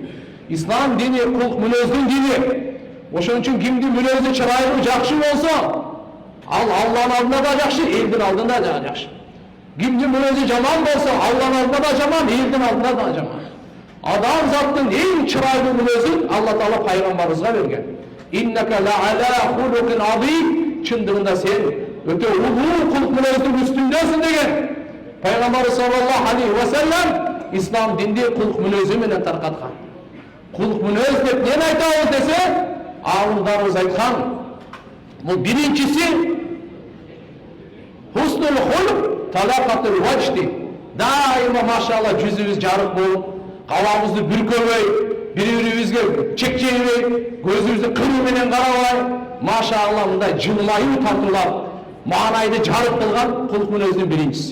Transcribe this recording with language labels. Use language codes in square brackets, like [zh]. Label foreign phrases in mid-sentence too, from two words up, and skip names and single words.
[ky] Ислам дини кулк мүнөздүн дини. Ошон үчүн кимдин мүнөзү чырайы жакшы болсо, ал Алланын алдында да жакшы, элдин алдында да жакшы. Кимдин мүнөзү жаман болсо, Алланын алдында да жаман, элдин алдында да жаман. Адам заттын эң чырайлуу мүнөзүн Алла Таала пайгамбарыбызга берген. [ar] إنك لعلى خلق عظيم, [ky] чындыгында сен өтө улуу кулк мүнөздүн үстүндөсүн деген. Пайгамбарыбыз [ar] صلى الله عليه وسلم [ky] ислам динди кулк мүнөзү менен таркаткан. Кулк мүнөз деп эмне айтабыз десе, алымдарыбыз айткан, бул биринчиси [ar] حسن الخلق طلاقة الوجه. [ky] Дайыма машалла жүзүбүз жарык болуп, калабызды бүркөбөй, бири-бирибизге чекчейбей, көзүбүздү кыруу менен карабай, машалла мындай жылмайуу тартуулап, маанайды жарык кылган кулк мүнөздүн биринчиси.